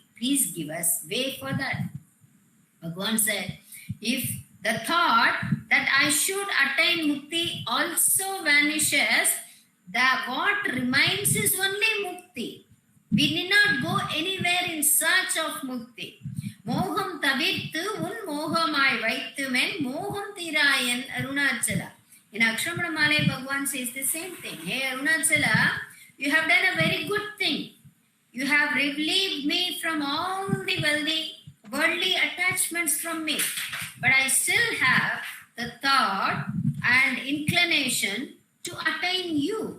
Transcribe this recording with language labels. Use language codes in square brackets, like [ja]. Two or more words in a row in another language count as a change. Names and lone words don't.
[en] Please give us way for that." Bhagwan said, "If the thought that I should attain mukti also vanishes, what remains is only mukti. We need not go anywhere in search of mukti. [ta] மோகம் தவிர்த்து உன் மோகமாய் வைத்து மென் மோகம் தீராயென் அருணாசலா." [en] In Aksharamala, Bhagwan says the same thing. "Hey Arunachala, you have done a very good thing. You have relieved me from all the worldly attachments from me. But I still have the thought and inclination to attain you.